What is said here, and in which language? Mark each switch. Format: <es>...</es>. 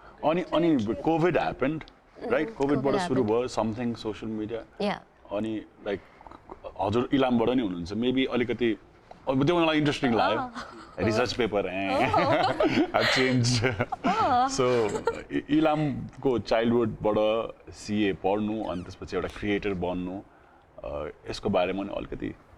<en>Ani COVID happened, right? COVID</en> <ne>बाट सुरु भयो</ne> <en>something social media. Yeah.</en> <ne>अनि like हजुर इलामबाट नि हुनुहुन्छ. Maybe अलिकति अब त्यो मलाई इन्ट्रेस्टिङ लाग्यो.</ne> <en>Research paper I've changed.</en> <ne>So इलामको चाइल्डहुडबाट CA पढ्नु अनि त्यसपछि एउटा क्रिएटर बन्नु यसको बारेमा नि अलिकति</ne>